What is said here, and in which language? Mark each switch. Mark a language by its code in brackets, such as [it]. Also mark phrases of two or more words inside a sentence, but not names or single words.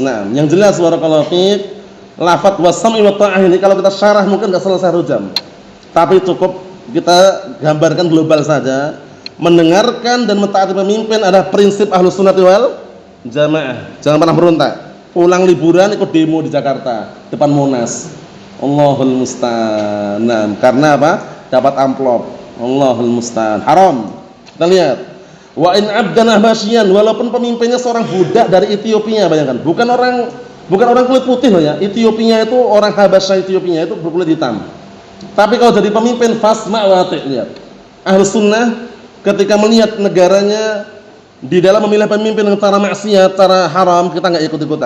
[id] Nah, yang jelas [ar] barakallahu fiik, [id] lafaz [ar] was-sam'i wa ta'ah [id] ini kalau kita syarah mungkin enggak selesai 1 jam. Tapi cukup kita gambarkan global saja. Mendengarkan dan mentaati pemimpin adalah prinsip Ahlus Sunnah wal Jamaah. Jangan pernah berontak. Pulang liburan ikut demo di Jakarta depan Monas. [ar] Allahul musta'an. [id] Nah, karena apa? Dapat amplop. [ar] Allahul musta'an. [id] Haram. Kita lihat. [ar] Wa in 'abdan habasyian, [id] walaupun pemimpinnya seorang budak dari Ethiopia, bayangkan. Bukan orang kulit putih loh ya. Ethiopia itu orang Habasyah, Ethiopia itu berkulit hitam. Tapi kalau jadi pemimpin [ar] fasma' wa ati', [id] lihat. Ahlus Sunnah ketika melihat negaranya di dalam memilih pemimpin dengan cara maksiat, cara haram, kita enggak ikut-ikutan.